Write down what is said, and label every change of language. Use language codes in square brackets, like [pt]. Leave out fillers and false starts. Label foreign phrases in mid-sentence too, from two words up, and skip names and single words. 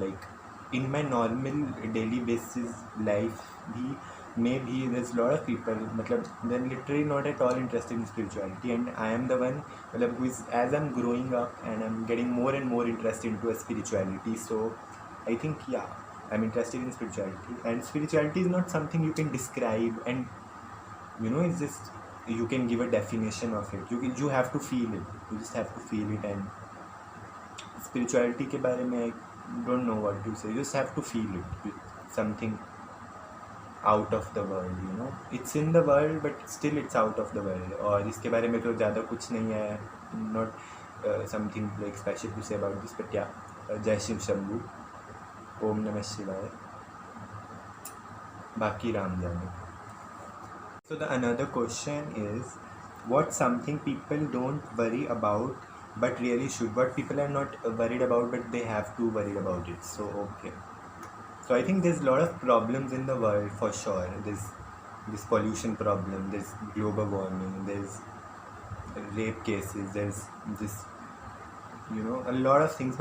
[en] Like in my normal daily basis life, maybe there's a lot of people, they're literally not at all interested in spirituality, and I am the one who is, as I'm growing up and I'm getting more and more interested into a spirituality. So I think, yeah, I'm interested in spirituality, and spirituality is not something you can describe, and it's just, you can give a definition of it. You have to feel it. You just have to feel it. And spirituality [hi] के बारे में [en] I don't know what to say. You just have to feel it. It's something out of the world. It's in the world, but still it's out of the world. [hi] और इसके बारे में तो ज़्यादा कुछ नहीं है. [en] Not something like special to say about this, but yeah, [hi] जय शिव शंभू, ओम नमः शिवाय, बाकी राम जाने. [en] So the another question is, what's something people don't worry about but really should? What people are not worried about but they have to worry about it. So okay. So I think there's a lot of problems in the world for sure. There's this pollution problem, there's global warming, there's rape cases, there's this, a lot of things.